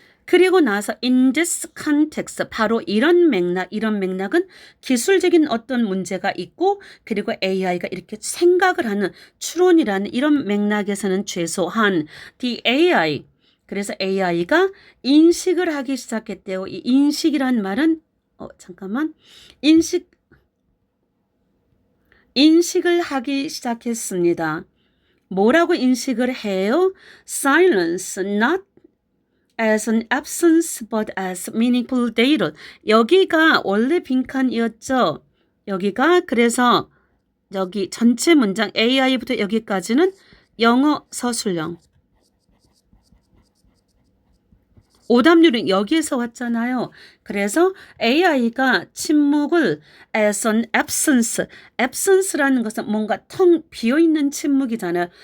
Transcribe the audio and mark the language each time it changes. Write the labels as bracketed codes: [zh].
[ko] 그리고 나서 [en] in this context, [ko] 바로 이런 맥락은 기술적인 어떤 문제가 있고, 그리고 AI가 이렇게 생각을 하는 추론이라는 이런 맥락에서는 최소한 [en] the AI, [ko] 그래서 AI가 인식을 하기 시작했대요. 이 인식이란 말은 잠깐만, 인식을 하기 시작했습니다. 뭐라고 인식을 해요? [en] Silence, not as an absence but as meaningful data. [ko] 여기가 원래 빈칸이었죠. 여기가 그래서 여기 전체 문장 AI부터 여기까지는 영어 서술형. 오답률은 여기에서 왔잖아요. 그래서 AI가 침묵을 [en] as an absence [ko] 라는 것은 뭔가 텅 비어있는 침묵이잖아요.